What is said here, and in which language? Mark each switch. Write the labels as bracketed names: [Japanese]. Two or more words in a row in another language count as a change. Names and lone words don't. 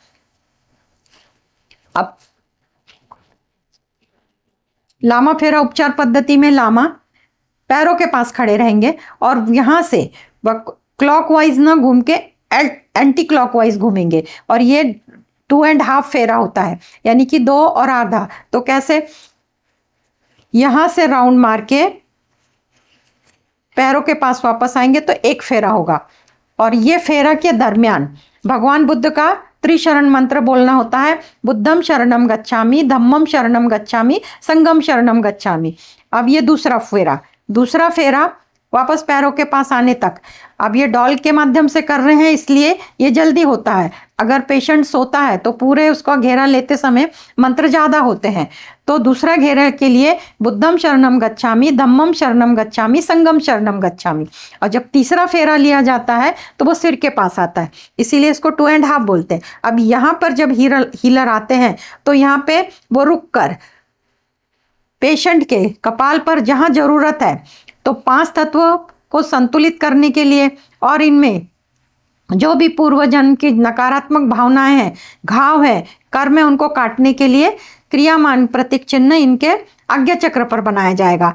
[Hindi] अब लामा फेरा उपचार पद्धति में लामा पैरों के पास खड़े रहेंगे और यहां से क्लॉकवाइज ना घूम के [English] anti clockwise [Hindi] घूमेंगे और ये 2.5 फेरा होता है, यानी कि 2 और आधा। तो कैसे, यहां से राउंड मार के पैरों के पास वापस आएंगे तो 1 फेरा होगा और ये फेरा के दरमियान भगवान बुद्ध का त्रिशरण मंत्र बोलना होता है, [Pali] बुद्धम शरणम गच्छामि, धम्मम शरणम गच्छामि, संघम शरणम गच्छामि। [Hindi] अब ये दूसरा फेरा वापस पैरों के पास आने तक। अब ये डॉल के माध्यम से कर रहे हैं, इसलिए ये जल्दी होता है। अगर पेशेंट सोता है तो पूरे उसका घेरा लेते समय मंत्र ज़्यादा होते हैं। तो दूसरा घेरे के लिए [Pali] बुद्धम शरणम गच्छामि, धम्मम शरणम गच्छामि, संघम शरणम गच्छामि। [Hindi] और जब तीसरा फेरा लिया जाता है तो वो सिर के पास आता है, इसीलिए इसको 2.5 बोलते हैं। अब यहाँ पर जब हीलर आते हैं तो यहाँ पे वो रुक कर पेशेंट के कपाल पर जहाँ जरूरत है तो 5 तत्वों को संतुलित करने के लिए और इनमें जो भी पूर्व जन्म की नकारात्मक भावनाएं हैं, घाव है, कर्म है, उनको काटने के लिए क्रियामान प्रतीक चिन्ह इनके आज्ञा चक्र पर बनाया जाएगा।